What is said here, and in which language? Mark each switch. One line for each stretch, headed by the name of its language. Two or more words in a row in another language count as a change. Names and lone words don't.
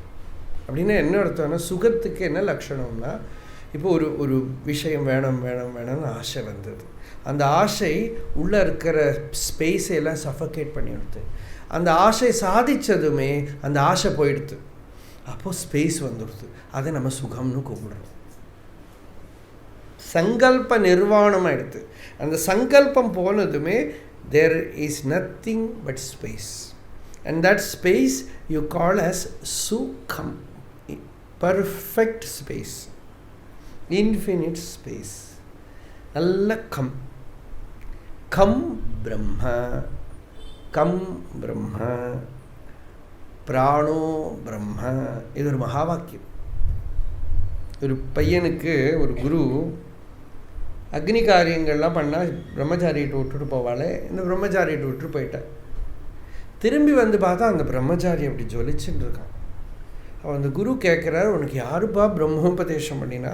Tamil: அப்படின்னா என்ன அர்த்தம்னா, சுகத்துக்கு என்ன லட்சணம்னா, இப்போ ஒரு விஷயம் வேணும் வேணும் வேணும்னு ஆசை வந்தது, அந்த ஆசை உள்ளே இருக்கிற ஸ்பேஸை எல்லாம் சஃபகேட் பண்ணிடுது. அந்த ஆசை சாதித்ததுமே அந்த ஆசை போயிடுது, அப்போது ஸ்பேஸ் வந்துடுது. அதை நம்ம சுகம்னு கூப்பிடுறோம். சங்கல்ப நிர்வாணம் ஆகிடுது. அந்த சங்கல்பம் போனதுமே
English: there is nothing but space, and that space you call as sukham, perfect space, infinite space.
Sanskrit: अल्ल कं ब्रह्म कं ब्रह्म प्राणो ब्रह्म.
Tamil: இது ஒரு மகாவாக்கியம். ஒரு பையனுக்கு ஒரு குரு அக்னி காரியங்கள்லாம் பண்ணால் பிரம்மச்சாரியிட்ட விட்டுட்டு போவாளே, இந்த பிரம்மச்சாரியிட்ட விட்டுட்டு போயிட்டேன். திரும்பி பார்த்தா அந்த பிரம்மச்சாரி அப்படி ஜொலிச்சுன்னு இருக்கான். அவன் அந்த குரு கேட்குறாரு, உனக்கு யாருப்பா பிரம்மோபதேசம் பண்ணினா?